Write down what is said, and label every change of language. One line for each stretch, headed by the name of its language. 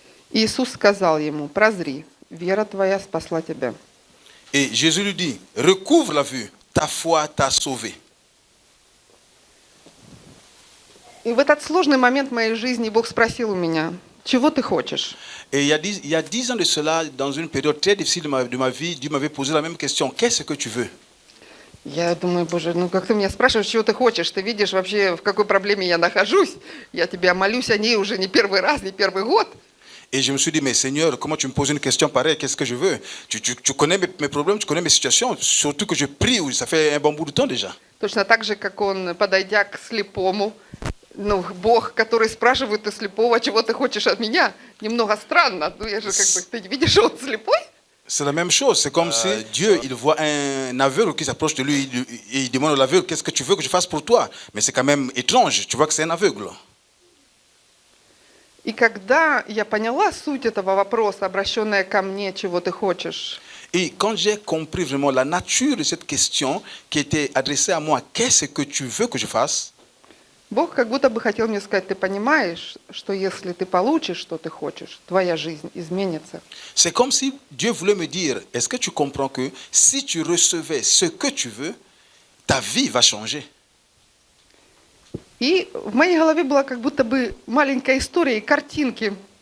Russian: Иисус сказал ему: прозри, вера твоя спасла тебя.
French: Et Jésus lui dit, recouvre la vue, ta foi t'a sauvé.
Russian: И в этот сложный момент моей жизни Бог спросил у меня: чего ты хочешь?
French: Et il y a 10 ans de cela, dans une période très difficile de ma vie, Dieu m'avait posé la même question, qu'est-ce que tu veux?
Russian: Я думаю, Боже, ну как ты меня спрашиваешь, чего ты хочешь? Ты видишь вообще, в какой проблеме я нахожусь. Я тебя молюсь о ней уже не первый раз, не первый год.
French: Et je me suis dit, mais Seigneur, comment tu me poses une question pareille? Qu'est-ce que je veux? Tu connais mes problèmes, tu connais mes situations, surtout que je prie, ça fait un bon bout de temps déjà.
Russian: Точно так же, как он, подойдя к слепому, ну, Бог, который спрашивает у слепого, чего ты хочешь от меня, немного странно. Ну, я же как бы, ты видишь, что он слепой?
French: C'est la même chose, c'est comme si Dieu, il voit un aveugle qui s'approche de lui et il demande à l'aveugle, qu'est-ce que tu veux que je fasse pour toi? Mais c'est quand même étrange, tu vois que c'est un aveugle.
Russian: И когда я поняла суть этого вопроса, обращенная ко мне, чего ты хочешь,
French: Et quand j'ai compris vraiment la nature de cette question qui était adressée à moi, qu'est-ce que tu veux que je fasse?
Russian: Бог как будто бы хотел мне сказать: ты понимаешь, что если ты получишь, что ты хочешь, твоя жизнь изменится.
French: C'est comme si Dieu voulait me dire, est-ce que tu comprends que si tu recevais ce que tu veux, ta vie va changer?
Russian: И в моей голове была как будто бы маленькая история и картинки.